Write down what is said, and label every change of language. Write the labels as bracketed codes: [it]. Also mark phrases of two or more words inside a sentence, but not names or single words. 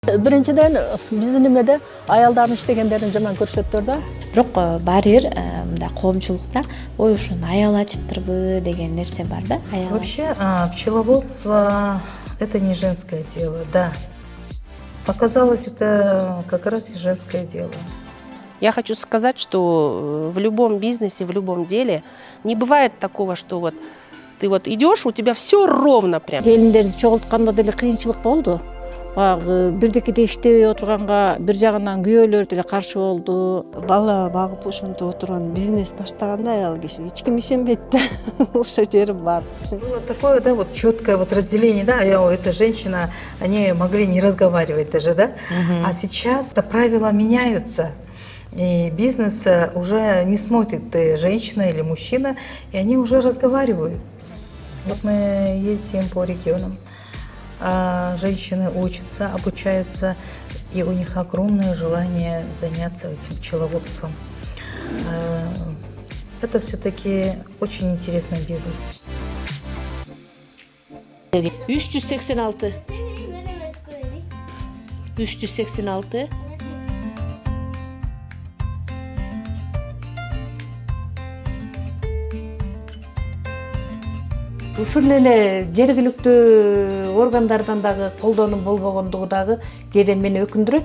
[ky] Биринчиден биздин немеде аялдардын иштегендерин жаман көрүшөттөр да. Бирок баары бир мындай коомчулукта ой ушуну аял ачыптырбы деген нерсе бар да. [ru] Вообще пчеловодство это не женское дело, да. Оказалось, это как раз и женское дело. Я хочу сказать, что в любом бизнесе, в любом деле не бывает такого, что вот ты вот идешь, у тебя все ровно прям. [ky] Келиндерди чогултканда деле кыйынчылык болду. Баягы бирдекиде иштебей отурганга бир жагынан күйөөлөр деле каршы болду. Бала багып ошентип отурган бизнес баштаганда аял киши эч ким ишенбейт да. Ошо жерим бар. [ru] Было такое, да, вот четкое вот разделение, да, эта женщина, они могли не разговаривать даже, да. А сейчас правила меняются. И бизнес уже не смотрит, ты женщина или мужчина, и они уже разговаривают. Вот мы ездим по регионам, женщины учатся, обучаются, и у них огромное желание заняться этим пчеловодством. Это все-таки очень интересный бизнес. 386. 386. [ky] Ушул эле жергиликтүү органдардан дагы колдонуу болбогондугу дагы кээде мени өкүндүрөт.